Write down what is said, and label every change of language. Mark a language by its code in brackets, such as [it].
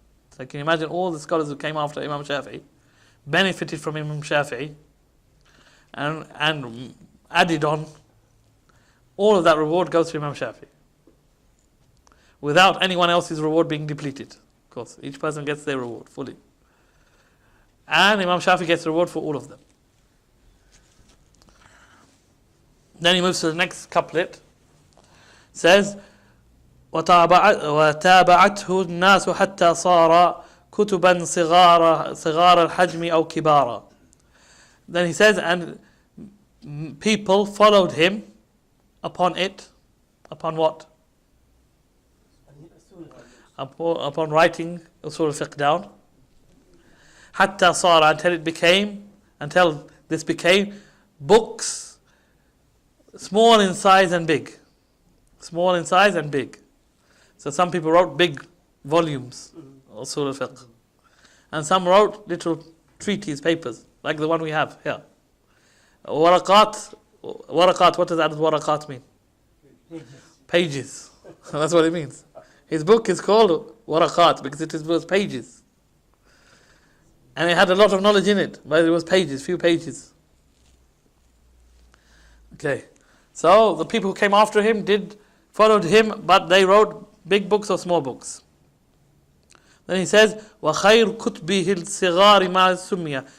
[en] So can you imagine all the scholars who came after Imam Shafi'i benefited from Imam Shafi'i and added on, all of that reward goes to Imam Shafi'i without anyone else's reward being depleted. Of course, each person gets their reward fully, and Imam Shafi'i gets the reward for all of them. Then he moves to the next couplet. Says, [ar] وتابعته الناس حتى صار كتبا صغار الحجم أو كبارا. [en] Then he says, and people followed him upon it. Upon what? Upon writing Usool Al-Fiqh down. [ar] حتى صار, [en] until this became books, small in size and big. Small in size and big. So some people wrote big volumes, Usool Al-Fiqh. And some wrote little treatise, papers, like the one we have here. Waraqat, what does added waraqat mean? Pages. That's what it means. His book is called Waraqat because it was pages. And it had a lot of knowledge in it, but it was pages, few pages. Okay. So the people who came after him followed him, but they wrote big books or small books. Then he says, [ar] وَخَيْرُ كُتْبِهِ الصِّغَارِ مَا سُمِّيَ.